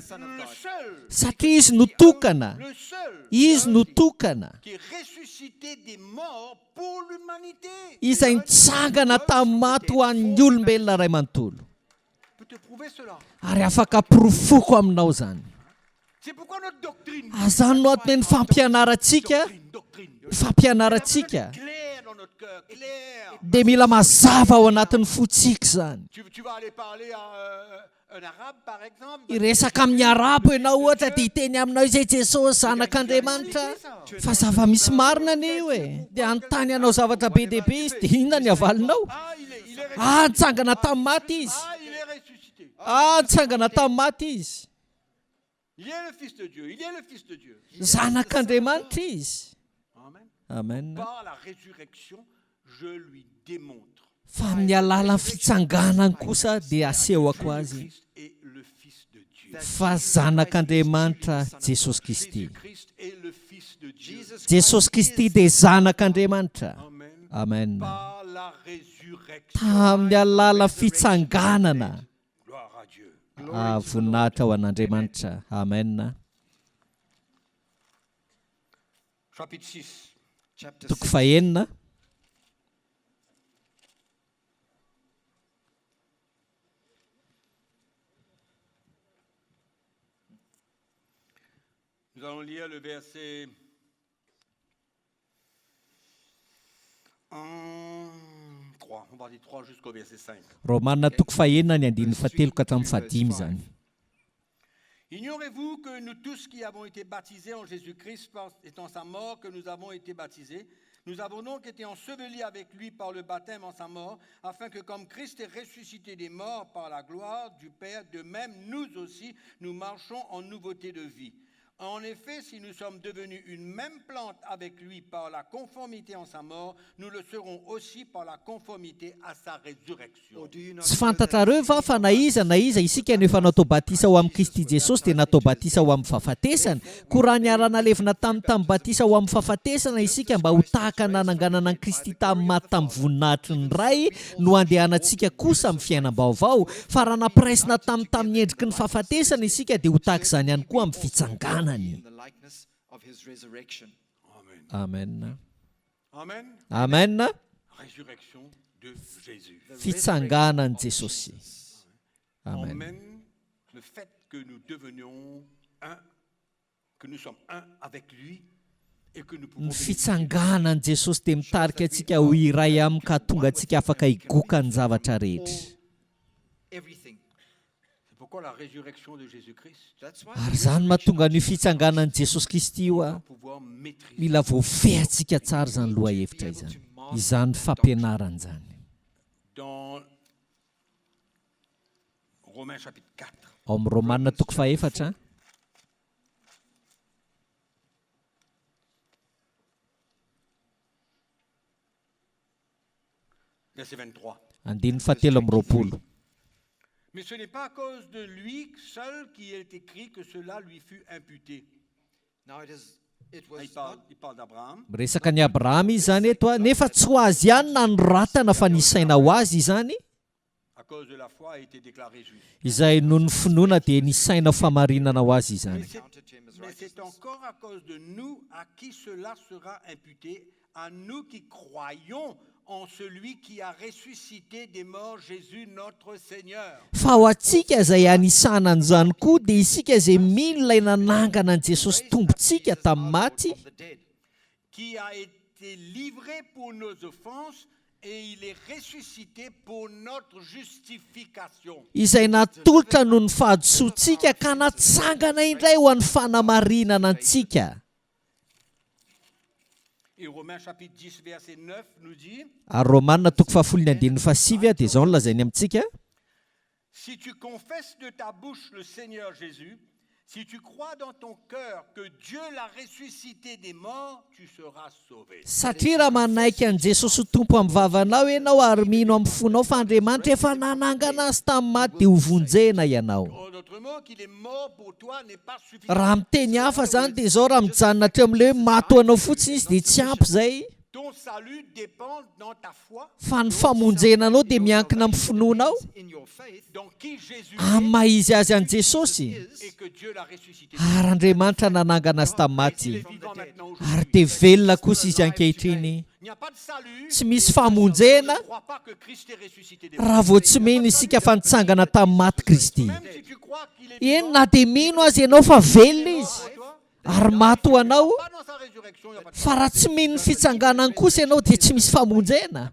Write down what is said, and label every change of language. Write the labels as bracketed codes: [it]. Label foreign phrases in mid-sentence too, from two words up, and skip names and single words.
[fr] Le seul, [mg] Satria izy no tokana. [fr] le seul [mg] Izy no tokana. [fr] qui est ressuscité des morts pour l'humanité. [mg] Izay nitsangana tamin'ny maty ho an'ny olombelona ray manontolo. [fr] Je peux te prouver cela. [mg] Ary afaka pirofoko aminao zany. [fr] C'est pourquoi notre doctrine, [mg] Azany no atony ny fampianarantsika. [fr] doctrine, [mg] Fampianarantsika [fr] claire cœur clair. [mg] dia mila mazava ao anatin'ny fotsika zany. [fr] Tu vas aller parler à un arabe, par exemple. [mg] Iresaka amin'ny arabo ianao ohatra dia hiteny aminao izay Jesosy zanak'Andriamanitra fa zava-misy marina anio dia anontany anao zavatra be dehibe izy dia inona ny avalinao? [fr] Ah, il est [mg] Nitsangana tamin'ny maty izy. [fr] Ah, il est ressuscité. [mg] Nitsangana tamin'ny maty izy. [fr] Il est le Fils de Dieu. Il est le Fils de Dieu. [mg] Zanak'Andriamanitra izy. Amen. Amen. [fr] Par la résurrection, je lui démontre. [mg] Fa amin'ny alalan'ny fitsanganany kosa dia asehoko azy [fr] Christ est le Fils de Dieu. [mg] fa zanak'Andriamanitra Jesosy Kristy. [fr] Christ est le Fils de Dieu. [mg] Jesosy Kristy dia zanak'Andriamanitra. Amen. Amen. [fr] Par la résurrection. [mg] Tamin'ny alalan'ny fitsanganana. [fr] Gloire à Dieu. [mg] Voninahitra ho an'Andriamanitra. Amen. [fr] Chapitre 6. Chapter [mg] Toko 6. fahenina. [fr] Nous allons lire le verset 3. On va dire 3 jusqu'au verset 5. [mg] Romanina toko fahenina ny andininy fahatelo ka hatramin'ny fahadimy zany. [fr] Ignorez-vous que nous tous qui avons été baptisés en Jésus-Christ et en sa mort, que nous avons été baptisés, nous avons donc été ensevelis avec lui par le baptême en sa mort, afin que comme Christ est ressuscité des morts par la gloire du Père, de même nous aussi, nous marchons en nouveauté de vie. En effet, si nous sommes devenus une même plante avec lui par la conformité en sa mort, nous le serons aussi par la conformité à sa résurrection. [en] Or do you not [mg] Tsy [en] know that [mg] fantatrareo va fa na iza isika no efa natao batisa ho amin'ny Kristy Jesosy dia natao batisa ho amin'ny fahafatesana. Koa raha niarana levina tamin'ny batisa ho amin'ny fahafatesana isika mba ho tahaka nananganana an'i Kristy tamin'ny maty tamin'ny voninahitry ny ray no andehanantsika kosa amin'ny fiainam-baovao. Fa raha nampiraisina tamin'ny endriky ny fahafatesana isika dia ho tahaka izany ihany koa amin'ny fitsanganany. [en] in the likeness of his resurrection? Amen. Amen. Amen. Amen. [fr] Résurrection de Jésus. [mg] Fitsanganan'i Jesosy. Amen. Amen. [fr] Le fait que nous devenions un, que nous sommes un avec lui et que nous pouvons [mg] Ny fitsanganan'i Jesosy dia mitarika antsika ho iray aminy ka tonga antsika afaka higoka ny zavatra rehetra. Everything. [fr] C'est pourquoi la résurrection de Jésus-Christ [en] That's why [mg] Ary zany mahatonga ny fitsanganan'i Jesosy Kristy io [fr] va pouvoir maîtriser [mg] mila voafehantsika tsara zany loha hevitra izany. Izany fampianarana zany. [fr] dans Romains chapitre 4. [mg] Ao amin'ny Romanina toko fahaefatra. [fr] Verset 23. [mg] Andininy fahatelo amby roapolo. [fr] Mais ce n'est pas à cause de lui seul qu'il est écrit que cela lui fut imputé. [en] now it was [fr] Il parle d'Abraham. [mg] Resaka ny Abrahama izy zany eto nefa tsy ho azy ihany na noratana fa nisaina ho azy izany [fr] À cause de la foi a été déclaré juif. [mg] izay noho ny finoana dia nisaina famarinana ho azy izany. [fr] Mais c'est encore à cause de nous à qui cela sera imputé, à nous qui croyons en celui qui a ressuscité des morts, Jésus notre Seigneur. [mg] Fa ho antsika izay anisana an'izany koa dia isika izay mino ilay nanangana an'i Jesosy tompontsika tamin'ny maty, [en] from the dead. [fr] Qui a été livré pour nos offenses et il est ressuscité pour notre justification. [mg] izay natolotra noho ny fahadisoantsika ka natsangana indray ho an'ny fanamarinana antsika. [fr] Et Romains chapitre 10 verset 9 nous dit, [mg] Ary Romanina toko fahafolony andininy fahasivy dia izao no lazainy amintsika. [fr] si tu confesses de ta bouche le Seigneur Jésus, si tu crois dans ton cœur que Dieu l'a ressuscité des morts, tu seras sauvé. [mg] Satria raha manaiky an'i Jesosy ho tompo amin'ny vavanao ianao ary mino amin'ny fonao fa Andriamanitra efa nanangana azy tamin'ny maty dia ho vonjena ianao. [fr] En d'autres mots, qu'il est mort pour toi n'est pas suffisant. [mg] Raha miteny hafa zany dia izao raha mijanona hatreo amin'ilay hoe maty ho anao fotsiny izy dia tsy ampy izay. [fr] Ton salut dépend dans ta foi, [mg] Fa ny famonjenanao dia miankina amin'ny finoanao [en] In your faith, [fr] dans qui Jésus [mg] amin'ny maha-izy azy an'i Jesosy. [fr] est et que Dieu l'a ressuscité. [mg] Ary Andriamanitra nanangana azy tamin'ny [fr] Il [mg] maty. [fr] est vivant maintenant [mg] Ary [fr] aujourd'hui. [mg] dia velona kosa izy ankehitriny. [fr] Il n'y a pas de salut. [mg] Tsy misy famonjena [fr] Ne crois pas que Christ est ressuscité des morts. [mg] raha vao tsy mino isika fa nitsangana tamin'ny maty Kristy. [fr] Même si tu crois qu'il est [mg] Eny [fr] vivant, [mg] na dia mino azy ianao fa velona izy. [fr] toi, [mg] ary maty ho anao [fr] Pas dans sa résurrection, il n'y a pas de [mg] fa raha tsy mino ny fitsanganany kosa ianao dia tsy misy famonjena,